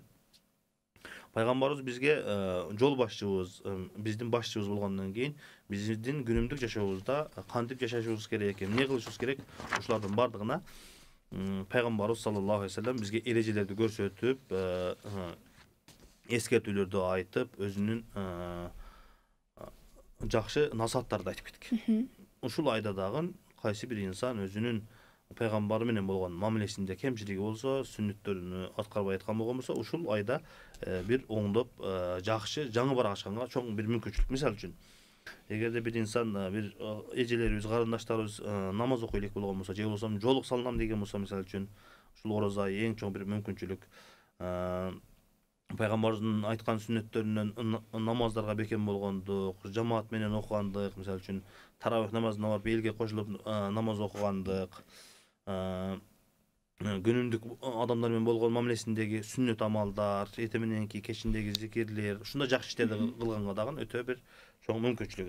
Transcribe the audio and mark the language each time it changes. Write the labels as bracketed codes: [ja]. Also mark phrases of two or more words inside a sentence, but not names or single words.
[ky] Пайгамбарыбыз бизге жол башчыбыз, биздин башчыбыз болгондон кийин биздин күнүмдүк жашообузда кантип жашашыбыз керек, эмне кылышыбыз керек, ушулардын бардыгына пайгамбарыбыз [ar] صلى الله عليه وسلم [ky] бизге эрежелерди көрсөтүп, эскертүүлөрдү айтып, өзүнүн жакшы насааттарды айтып кеткен. Ушул айда дагы кайсы бир инсан өзүнүн пайгамбары менен болгон мамилесинде кемчилиги болсо, сүннөттөрүнү аткарбай аткан болгон болсо, ушул айда бир оңдоп, жакшы жаңы барак ачканга чоң бир мүмкүнчүлүк. Мисалы үчүн, Эгерде бир инсан бир эжелерибиз, карындаштарыбыз намаз окуй элек болгон болсо, же болбосо жолук салынам деген болсо, мисалы үчүн ушул ораза айы эң чоң бир мүмкүнчүлүк. Пайгамбардын айткан сүннөттөрүнөн намаздарга бекем болгондук, жамаат менен окугандык, мисалы үчүн таравих намазына барып элге кошулуп намаз окугандык, күнүмдүк адамдар менен болгон мамилесиндеги сүннөт амалдар, эртең мененки кечиндеги зикирлер, ушундай жакшы иштерди кылганга дагы өтө бир чоң мүмкүнчүлүк.